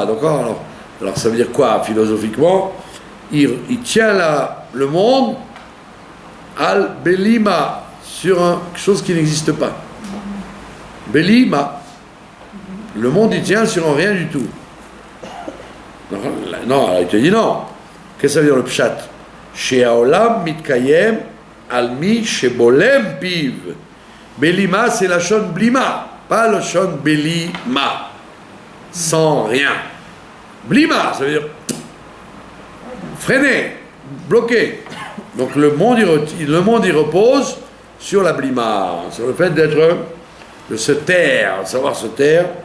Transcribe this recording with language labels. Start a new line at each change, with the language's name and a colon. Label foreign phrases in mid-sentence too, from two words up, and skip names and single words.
French: Alors ça veut dire quoi philosophiquement? Il tient le monde
Hebrew: על בלי מה,
French: sur quelque chose qui n'existe pas. Belima. Le monde il tient sur un rien du tout. Non, alors il te dit non. Qu'est-ce que ça veut dire le pshat?
Hebrew: שהעולם מתקיים על מי שבולם פיו.
French: Belima, c'est
Hebrew: לשון בלימה,
French: pas
Hebrew: לשון בלי מה.
French: Sans rien. Blima, ça veut dire freiner, bloquer. Donc le monde il repose sur la blima, sur le fait de se taire, de savoir se taire.